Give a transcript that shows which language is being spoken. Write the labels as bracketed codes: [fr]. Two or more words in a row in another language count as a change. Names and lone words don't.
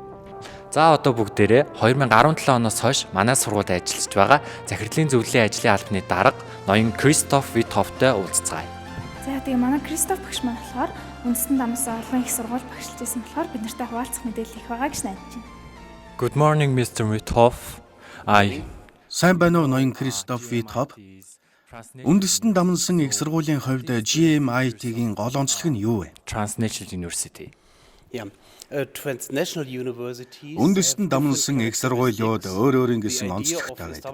[mn] За одоо бүгдээрээ 2017 оноос хойш манай сургуульд ажиллаж байгаа захирлын зөвлөлийн ажлын албаны дарга ноён Кристоф Витхофтой уулзцгаая. За тэгээ манай Кристоф багш маань болохоор үндэстэн дамсаа олон их сургууль багшилж байсан болохоор бид нартай хуваалцах мэдээлэл их байгаа гэж найдаж байна. [en] Good morning Mr. Withoff. [mn] Сайн байна уу ноён Кристоф Витхоф? Үндэстэн дамнасан их сургуулийн хувьд GMIT-гийн гол онцлог нь юу вэ? [en] Transnational University. [mn] Үндэстэн дамнасан их сургуулиуд өөр ингэсэн онцлогтой байдаг.